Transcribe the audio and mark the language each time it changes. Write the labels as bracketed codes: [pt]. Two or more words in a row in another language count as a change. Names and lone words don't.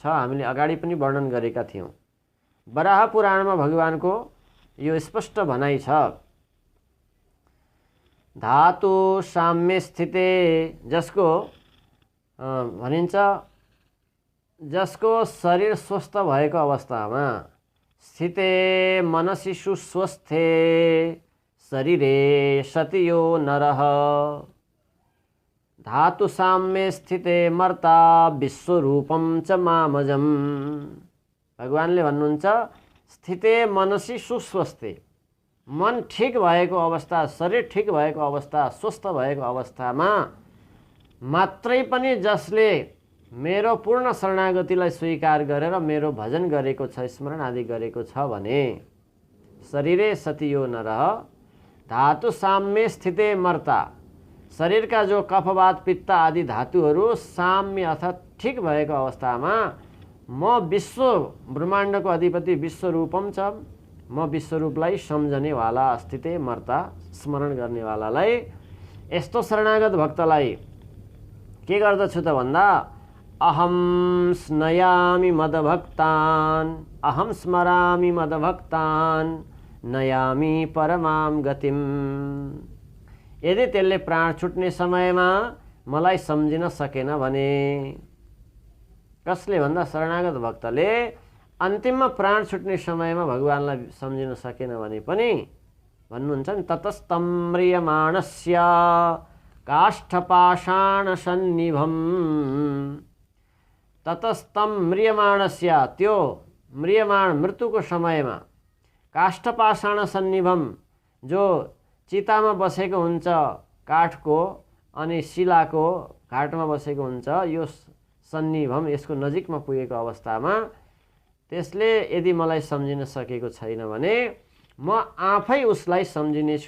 [ne] हामीले अगाडि पनि वर्णन गरेका थियौँ। वराह पुराणमा भगवानको यो स्पष्ट भनाइ छ। [sa] धातु साम्य स्थिते [ne] जसको भनिन्छ जसको शरीर स्वस्थ भएको अवस्थामा [sa] स्थिते मनसि सुस्वस्थे शरीरे सतियो नरः धातु साम्य स्थिते मर्ता विश्वरूपम च मामजम। [ne] भगवानले भन्नुहुन्छ [sa] स्थिते मनसि सुस्वस्थे, [ne] मन ठिक भएको अवस्था, शरीर ठिक भएको अवस्था, स्वस्थ भएको अवस्थामा मात्रै पनि जसले मेरो पूर्ण शरणागतिलाई स्वीकार गरेर मेरो भजन गरेको छ, स्मरण आदि गरेको छ भने [sa] शरीरे सतियो नरः धातु साम्य स्थिते मर्ता, [ne] शरीरका जो कफवात पित्त आदि धातुहरू साम्य अर्थात् ठिक भएको अवस्थामा म विश्व ब्रह्माण्डको अधिपति विश्वरूपम छ, म विश्वरूपलाई सम्झनेवाला [sa] स्थिते मर्ता [ne] स्मरण गर्नेवालालाई यस्तो शरणागत भक्तलाई के गर्दछु त भन्दा [sa] अहम स्मरामि मदभक्तान्, अहम स्मरामि मदभक्तान् नयामि परमां गतिम। [ne] यदि त्यसले प्राण छुट्ने समयमा मलाई सम्झिन सकेन भने, कसले भन्दा शरणागत भक्तले अन्तिममा प्राण छुट्ने समयमा भगवानलाई सम्झिन सकेन भने पनि भन्नुहुन्छ नि [sa] ततस्तं म्रियमाणस्य काष्ठपाषाण सन्निभम। ततस्तं म्रियमाणस्य [ne] त्यो म्रियमाण मृत्युको समयमा [sa] काष्ठपाषाण सन्निभम, [ne] जो चितामा बसेको हुन्छ काठको अनि शिलाको घाटमा बसेको हुन्छ, यो सन्निभम, यसको नजिकमा पुगेको अवस्थामा त्यसले यदि मलाई सम्झिन सकेको छैन भने म आफै उसलाई सम्झिनेछु।